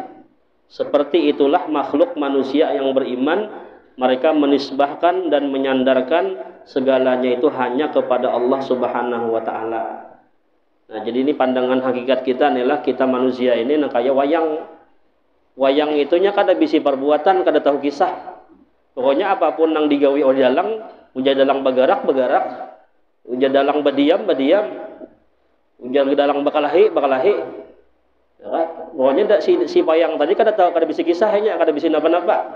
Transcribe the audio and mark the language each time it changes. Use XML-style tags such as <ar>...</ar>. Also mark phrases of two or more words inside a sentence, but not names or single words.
<id>Seperti itulah makhluk manusia yang beriman, mereka menisbahkan dan menyandarkan segalanya itu hanya kepada Allah</id> <ar>سبحانه وتعالى.</ar> <id>Nah, jadi ini pandangan hakikat kita adalah kita manusia ini kayak wayang.</id> <bjn>Wayang itunya kada bisi perbuatan, kada tahu kisah. Pokoknya apapun yang digawi oleh dalang, ujar dalang bergerak, ujar dalang berdiam, ujar dalang bakalahi. Ya kan? Pokoknya si wayang tadi kada tahu, kada bisi kisahnya, kada bisi napa-napa.</bjn>